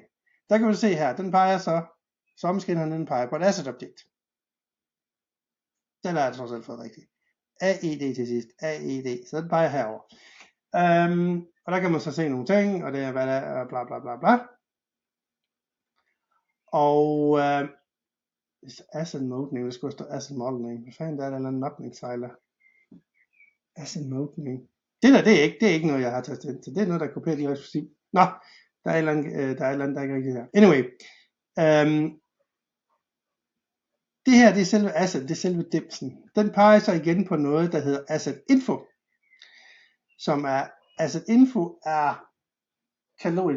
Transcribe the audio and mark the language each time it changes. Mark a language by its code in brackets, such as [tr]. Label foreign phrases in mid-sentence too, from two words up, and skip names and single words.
[da] Der kan vi se her, den peger så, samme skinne den peger på et asset objekt. Den er trods alt fået rigtigt. AED til sidst. AED. Så den peger herover. Og der kan man så se nogle ting, og det er, hvad der er, bla bla bla bla. [en] Og asset mode name, [da] det skulle stå [en] asset model name. [da] Hvad fanden der er der en eller anden mapningssejler? [en] Asset mode name. [da] Det er ikke noget, jeg har taget ind til. Det er noget, der er kopieret i responsiv. Nå, der er et eller andet, der er ikke rigtigt her. Anyway. Det her, det er selve asset, det er selve dimsen. Den peger så igen på noget, der hedder [en] asset info. [da] Som er, [en] asset info [da] er kataloginfo.